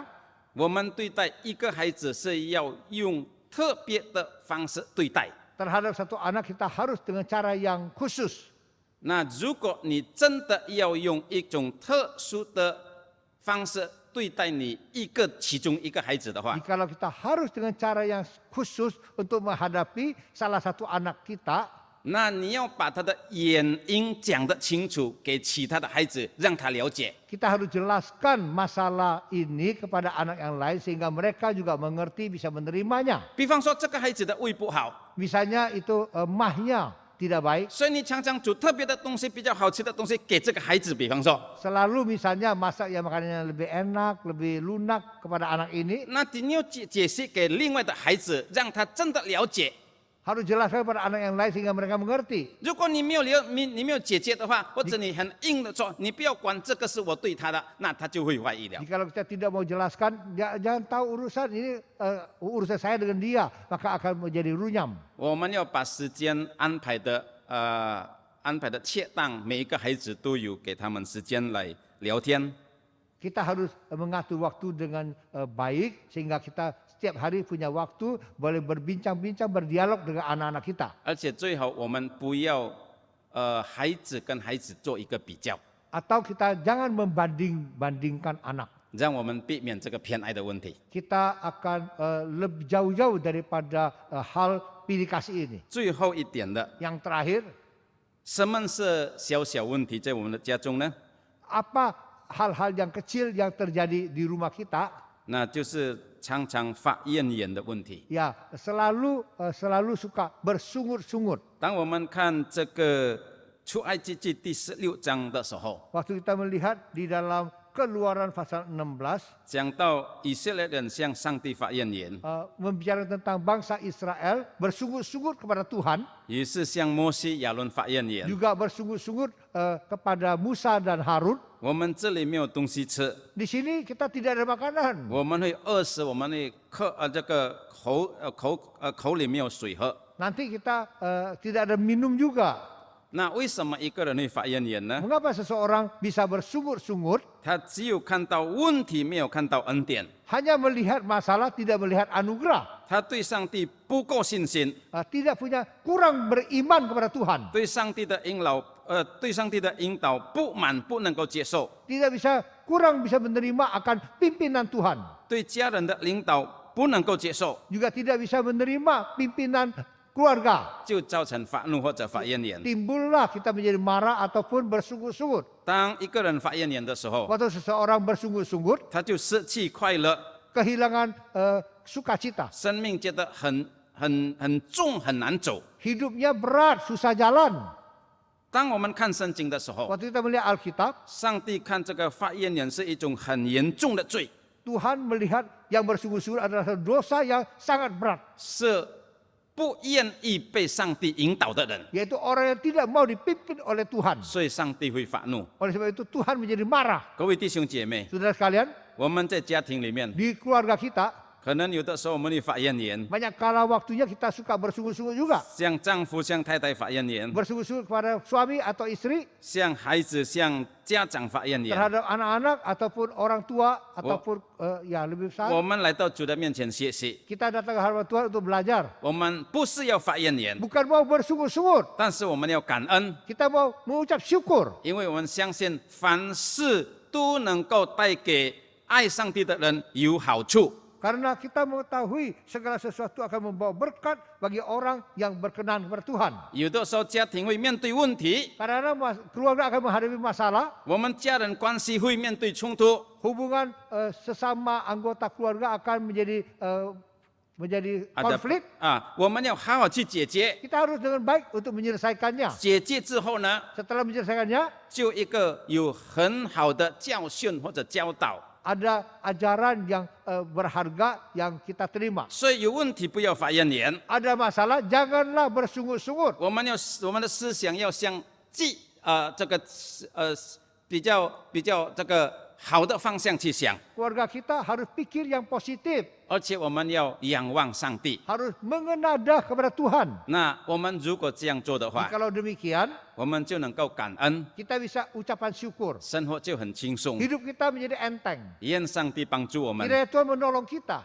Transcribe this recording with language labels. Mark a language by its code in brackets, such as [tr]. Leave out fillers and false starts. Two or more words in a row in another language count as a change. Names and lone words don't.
[zh] 我们对待一个孩子是要用特别的方式对待。 [id] terhadap satu anak kita harus dengan cara yang khusus. [zh] 那如果你真的要用一种特殊的方式对待其中一个孩子的话， [id] Jikalau kita harus dengan cara yang khusus untuk menghadapi salah satu anak kita, [zh] 那你要把他的原因讲得清楚，给其他的孩子，让他了解。 [id] kita harus jelaskan masalah ini kepada anak yang lain sehingga mereka juga mengerti, bisa menerimanya. [zh] 比方说，这个孩子的胃不好， [id] Misalnya itu mahnya tidak baik, [zh] 所以你常常煮特别的东西，比较好吃的东西给这个孩子。比方说， [id] selalu misalnya masak yang makanannya lebih enak, lebih lunak kepada anak ini, [zh] 那你要解释给另外的孩子，让他真的了解。 [id] harus jelaskan kepada anak yang lain sehingga mereka mengerti. [zh] 如果你没有解决的话，或者你很硬的说，你不要管这个是我对他的，那他就会怀疑了。 [id] Jikalau kita tidak mau jelaskan, jangan tahu urusan ini urusan saya dengan dia, maka akan menjadi runyam. [zh] 我们要把时间安排的恰当，每一个孩子都有给他们时间来聊天。 [id] Kita harus mengatur waktu dengan baik sehingga kita setiap hari punya waktu boleh berbincang-bincang, berdialog dengan anak-anak kita. [zh] 而且最好我们不要孩子跟孩子做一个比较， [id] Atau kita jangan membanding-bandingkan anak. [zh] 让我们避免这个偏爱的问题。 [id] Kita akan lebih jauh-jauh daripada hal pilih kasih ini. [zh] 最后一点的， [id] Yang terakhir, [zh] 什么是小小问题在我们的家中呢？ [id] apa hal-hal yang kecil yang terjadi di rumah kita? [zh] 那就是常常发怨言的问题。 [id] Ya, selalu suka bersungut-sungut. [zh] 当我们看这个出埃及记第16章的时候， [id] Waktu kita melihat di dalam Keluaran pasal 16, [zh] 讲到以色列人向上帝发怨言， [id] membicarakan tentang bangsa Israel bersungut-sungut kepada Tuhan, [zh] 也是向摩西、亚伦发怨言。 [id] juga bersungut-sungut kepada Musa dan Harun. [zh] 我们这里没有东西吃， [id] Di sini kita tidak ada makanan. [zh] 我们会饿死，我们会这个口里没有水喝。 [id] Nanti kita tidak ada minum juga. [zh] 那为什么一个人会发怨言呢？ [id] Mengapa seseorang bisa bersungut-sungut? [zh] 他只有看到问题，没有看到恩典。 [id] Hanya melihat masalah, tidak melihat anugerah. [zh] 他对上帝不够信心， [id] Tidak punya, kurang beriman kepada Tuhan. [zh] 对上帝的引导不满，不能够接受。 [id] Kurang bisa menerima akan pimpinan Tuhan. [zh] 对家人的领导不能够接受， [id] Juga tidak bisa menerima pimpinan keluarga. [zh] 就造成发怒或者发怨言。 [id] Timbullah kita menjadi marah ataupun bersungut-sungut. [zh] 当一个人发怨言的时候， [id] Waktu seseorang bersungut-sungut, [zh] 他就失去快乐， [id] kehilangan sukacita. [zh] 生命觉得很重，很难走。 [id] Hidupnya berat, susah jalan. [zh] 当我们看圣经的时候， [id] Waktu kita melihat Alkitab, [zh] 上帝看这个发怨言是一种很严重的罪， [id] Tuhan melihat yang bersungut-sungut adalah dosa yang sangat berat. [zh] 是不愿意被上帝引导的人， [id] Yaitu orang yang tidak mau dipimpin oleh Tuhan. [zh] 所以上帝会发怒。 [id] Oleh sebab itu Tuhan menjadi marah. [zh] 各位弟兄姐妹， [id] Saudara sekalian, [zh] 我们在家庭里面， [id] di keluarga kita, [zh] 可能有的时候我们会发怨言， [id] banyak kala waktunya kita suka bersungut-sungut juga. [zh] 向丈夫、向太太发怨言， [id] Bersungut-sungut kepada suami atau istri, [zh] 向孩子、向家长发怨言。 [id] terhadap anak-anak ataupun orang tua ataupun ya lebih besar. [zh] 我们来到主的面前学习， [id] Kita datang ke hadapan Tuhan untuk belajar. [zh] 我们不是要发怨言， [id] Bukan mau bersungut-sungut. [zh] 但是我们要感恩， [id] Kita mau mengucap syukur. [zh] 因为我们相信凡事都能够带给爱上帝的人有好处。 [id] Karena kita mengetahui segala sesuatu akan membawa berkat bagi orang yang berkenan kepada Tuhan. [zh] 有的时候家庭会面对问题， [id] Karena keluarga akan menghadapi masalah, [zh] 我们家人关系会面对冲突， [id] hubungan sesama anggota keluarga akan menjadi konflik. [zh] 我们要好好去解决。 [id] Kita harus dengan baik untuk menyelesaikannya. [zh] 解决之后呢， [id] Setelah menyelesaikannya, [zh] 就一个有很好的教训或者教导。 [id] ada ajaran yang berharga yang kita terima. [zh] 所以有问题不要发怨言， [id] Ada masalah, janganlah bersungut-sungut. [zh] 我们的思想要像这个比较这个好的方向去想， [id] Keluarga kita harus pikir yang positif, [zh] 而且我们要仰望上帝。 [id] harus mengenadah kepada Tuhan. [zh] 那我们如果这样做的话， [id] Kalau demikian, [zh] 我们就能够感恩， [id] kita bisa ucapan syukur. [zh] 生活就很轻松。 [id] Hidup kita menjadi enteng. [zh] 愿上帝帮助我们， [id] Kiranya Tuhan menolong kita.